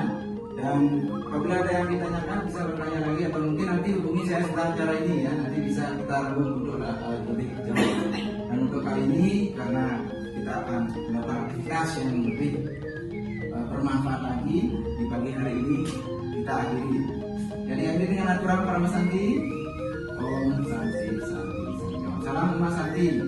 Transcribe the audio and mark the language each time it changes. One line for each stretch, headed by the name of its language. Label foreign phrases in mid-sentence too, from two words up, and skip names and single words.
Indonesian: Dan apabila ada yang ditanyakan bisa bertanya lagi, atau mungkin nanti hubungi saya setelah acara ini ya, nanti bisa kita rembuk untuk lebih jauh. Dan untuk kali ini karena kita akan melakukan aktivitas yang lebih bermanfaat lagi di pagi hari ini, kita akhiri. Jadi akhiri dengan aturan Parama Santi.
Sanskrit: Om Santi Santi Santi.
Indonesian: Salam Mas Santi.